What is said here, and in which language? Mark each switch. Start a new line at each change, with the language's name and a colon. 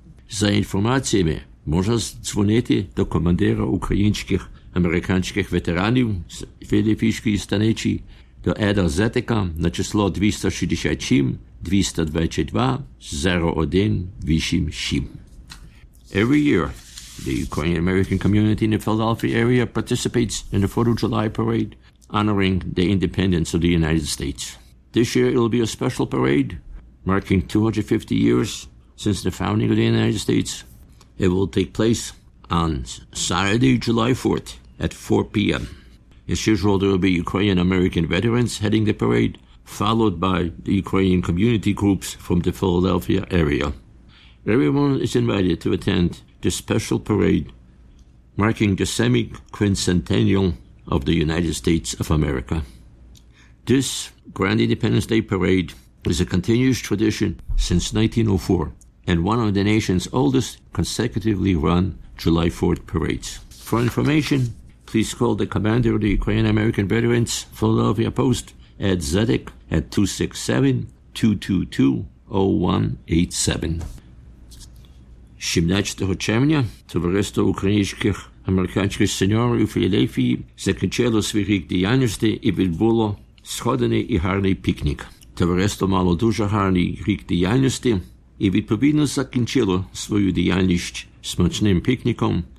Ukrainian: За інформаціями, можна дзвонити до командира українських американських ветеранів з Філіфійської станиці до Еда Зетика на число 267-222-0187.
English: Every year, the Ukrainian-American community in the Philadelphia area participates in the 4th of July parade honoring the independence of the United States. This year, it will be a special parade marking 250 years since the founding of the United States. It will take place on Saturday, July 4th at 4 p.m. As usual, there will be Ukrainian-American veterans heading the parade, followed by the Ukrainian community groups from the Philadelphia area. Everyone is invited to attend this special parade marking the semi-quincentennial of the United States of America. This Grand Independence Day parade is a continuous tradition since 1904 and one of the nation's oldest consecutively run July 4th parades. For information, please call the commander of the Ukrainian-American Veterans Philadelphia Post, Ed Zedek, at 267-222-0187.
Ukrainian: 17 червня Товариство українських американських сеньорів у Філадельфії закінчило свій рік діяльності і відбуло сходений і гарний пікнік. Товариство мало дуже гарний рік діяльності і відповідно закінчило свою діяльність смачним пікніком.